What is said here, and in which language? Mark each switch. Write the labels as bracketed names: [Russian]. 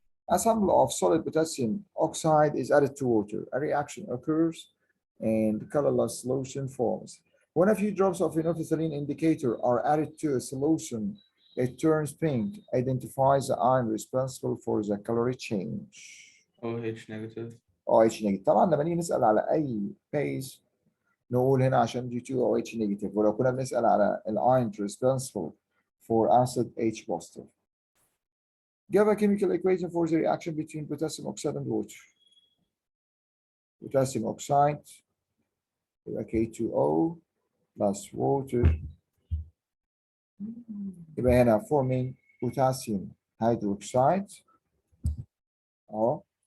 [English] A sample of solid potassium oxide is added to water. A reaction occurs and colorless solution forms. When a few drops of phenolphthalein indicator are added to a solution, it turns pink, identifies the ion responsible for the color change. OH negative. OH negative. [Arabic] طبعا لما نيجي نسأل على أي base نقول هنا عشان G2 OH negative ولو كنا بنسأل على [English] ion responsible for acid H positive. Give a chemical equation for the reaction between potassium oxide and water. Potassium oxide يبقى K2O plus water يبقى هنا forming potassium hydroxide اهو.